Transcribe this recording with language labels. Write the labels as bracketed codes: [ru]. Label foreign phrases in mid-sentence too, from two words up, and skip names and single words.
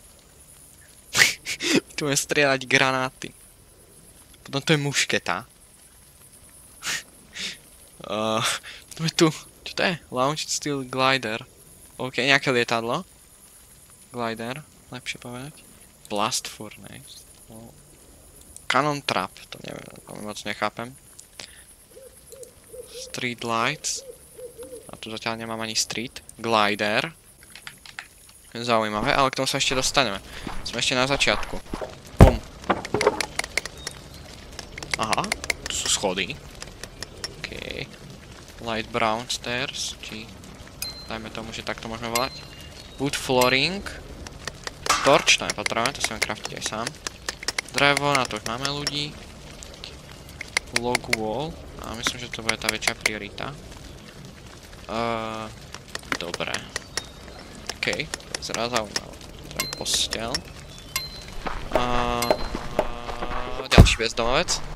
[sk] Tu budeme strieľať granáty. Potom to je mušketa. Tu. Čo to je? Launched Steel Glider. OK, nejaké lietadlo. Glider, lepšie povedať. Blast Furnace. Cannon Trap, to neviem, moc nechápem. Street Lights. A tu zatiaľ nemám ani Street. Glider. Zaujímavé, ale k tomu sa ešte dostaneme. Sme ešte na začiatku. Bum. Aha, tu sú schody. OK. Light brown stairs, či... Dajme tomu, že takto môžeme volať. Wood flooring. Torch, to nepotrebujeme, to si viem craftiť aj sám. Drevo, na to už máme ľudí. Log wall. A myslím, že to bude tá väčšia priorita. Dobre. OK, to je zraz zaujímavé. To je posteľ. Ďalší bezdomovec.